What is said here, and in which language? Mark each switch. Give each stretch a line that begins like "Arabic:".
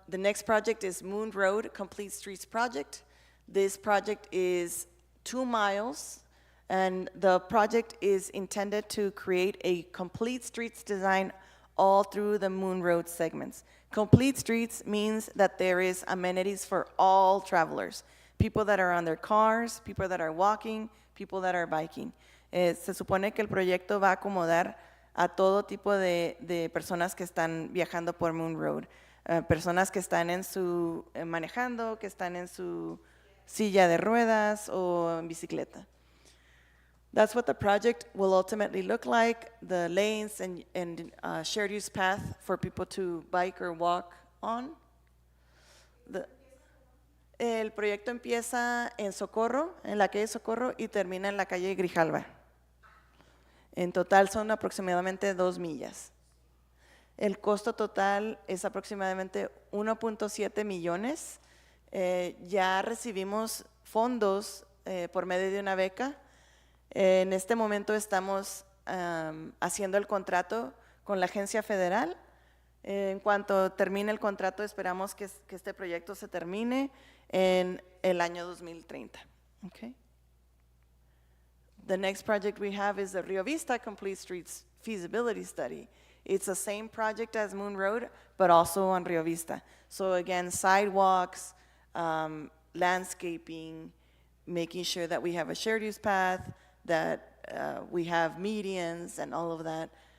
English: The next project is Moon Road Complete Streets Project. This project is 2 miles, and the project is intended to create a complete streets design all through the Moon Road segments. Complete streets means that there is amenities for all travelers, people that are on their cars, people that are walking, people that are biking.
Spanish: Se supone que el proyecto va a acomodar a todo tipo de personas que están viajando por Moon Road. Personas que están manejando, que están en su silla de ruedas o en bicicleta.
English: That's what the project will ultimately look like, the lanes and shared use path for people to bike or walk on.
Spanish: El proyecto empieza en Socorro, en la calle Socorro, y termina en la calle Grijalva. En total son aproximadamente 2 millas. El costo total es aproximadamente 1.7 millones. Ya recibimos fondos por medio de una beca. En este momento estamos haciendo el contrato con la agencia federal. En cuanto termine el contrato, esperamos que este proyecto se termine en el año 2030.
English: Okay. The next project we have is the Rio Vista Complete Streets Feasibility Study. It's the same project as Moon Road, but also on Rio Vista. So again, sidewalks, landscaping, making sure that we have a shared use path, that we have medians and all of that.